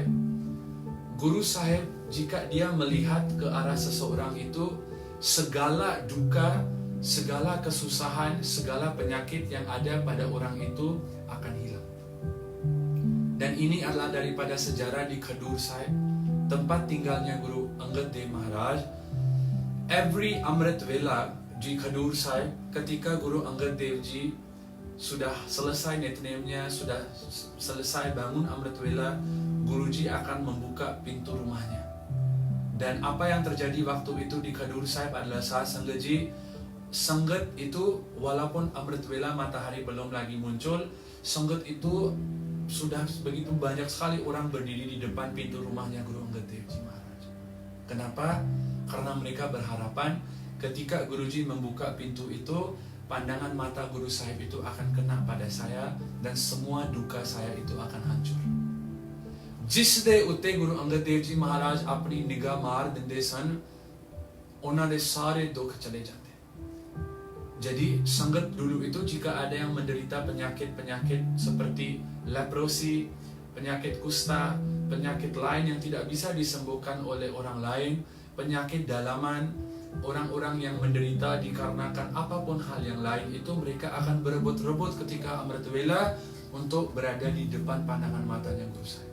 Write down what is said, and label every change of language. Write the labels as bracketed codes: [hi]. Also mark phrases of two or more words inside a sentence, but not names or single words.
[id] Guru Sahib jika dia melihat ke arah seseorang itu, segala duka, segala kesusahan, segala penyakit yang ada pada orang itu akan hilang. Dan ini adalah daripada sejarah di Khadur Sahib, tempat tinggalnya Guru Angad Dev Maharaj. Every Amrit Vela di Khadur Sahib, ketika Guru Angad Dev Ji sudah selesai netname-nya, sudah selesai bangun Amrit Vela, Guruji akan membuka pintu rumahnya. Dan apa yang terjadi waktu itu di Khadur Sahib adalah Sah Sanggaji, Sanggat itu walaupun Amrit Vela matahari belum lagi muncul, Sanggat itu sudah begitu banyak sekali orang berdiri di depan pintu rumahnya Guru Angad Dev Ji Maharaj. Kenapa? Karena mereka berharapan ketika Guruji membuka pintu itu, pandangan mata Guru Sahib itu akan kena pada saya dan semua duka saya itu akan hancur. [pa] ਜਿਸ ਦੇ ਉੱਤੇ ਗੁਰੂ ਅੰਗਦ ਦੇਵ ਜੀ ਮਹਾਰਾਜ ਅਪਣੀ ਨਿਗਾਹ ਮਾਰ ਦਿੰਦੇ ਸਨ, ਉਨ੍ਹਾਂ ਦੇ ਸਾਰੇ ਦੁਖ ਚਲੇ ਜਾਤੇ. [id] Jadi sangat dulu itu jika ada yang menderita penyakit-penyakit seperti leprosi, penyakit kusta, penyakit lain yang tidak bisa disembuhkan oleh orang lain, penyakit dalaman, orang-orang yang menderita dikarenakan apapun hal yang lain itu, mereka akan berebut-rebut ketika Amrit Vela untuk berada di depan pandangan matanya Guru Sahib.